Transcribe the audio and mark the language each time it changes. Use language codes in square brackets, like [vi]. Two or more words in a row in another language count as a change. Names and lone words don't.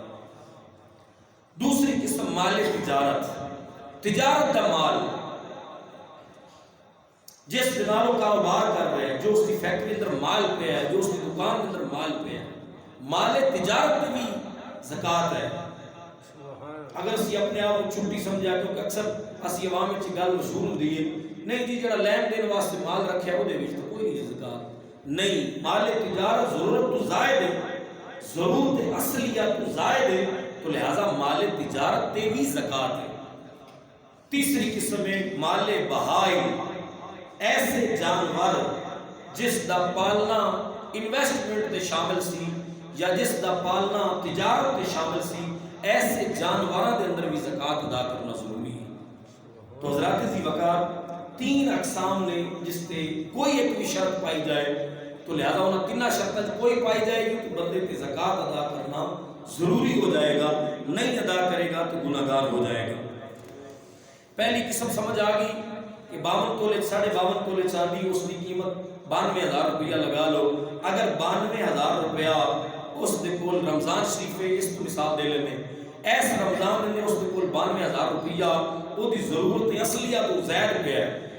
[ur] دوسری قسم مال تجارت، تجارت کا مال، جس [pa] دے نال [ur] وہ کاروبار کر رہے ہیں، جو اس کی فیکٹری اندر مال پہ ہے، جو اس کی دکان اندر مال پہ ہے، مال تجارت میں بھی زکات ہے۔ [pa] اگر اسی اپنے آپ کو چھٹی سمجھا، کیونکہ اکثر اسی عوام وچ گل مشہور ہوندی ہے، نہیں جی جڑا لین دین واسطے مال رکھیا وہ دے وچ تو کوئی نہیں زکات نہیں۔ مال تجارت ضرورت تو زائد ہے، ضرورت اصلیہ تو زائد ہے، تو لہذا مال تجارت تے بھی زکات ہے۔ تیسری قسم ہے مال بہائم، ایسے جانور جس دا پالنا انویسٹمنٹ تے شامل سی یا جس دا پالنا تجارت تے شامل سی، ایسے جانوراں دے اندر بھی زکات ادا کرنا ضروری ہے۔ [ur] تو حضرات ذی وقار تین اقسام نے جس تے کوئی ایک بھی شرط پائی جائے تو لہذا انہاں تینہ شرطاں کوئی پائی جائے گی تو بندے تے زکات ادا کرنا ضروری ہو جائے گا، نہیں ادا کرے گا تو گناہگار ہو جائے گا۔ پہلی قسم سمجھ آ گئی کہ 52 تولے 52.5 تولے چاندی، اس کی قیمت 92,000 روپیہ لگا لو۔ [pa] اگر 92,000 روپیہ اس دے کول رمضان شریف ہے، اس کو مثال دے لینے ایس رمضان نے اس دے کول 92,000 روپیہ وہ دی ضرورت اصلیہ تو زائد پہ ہے۔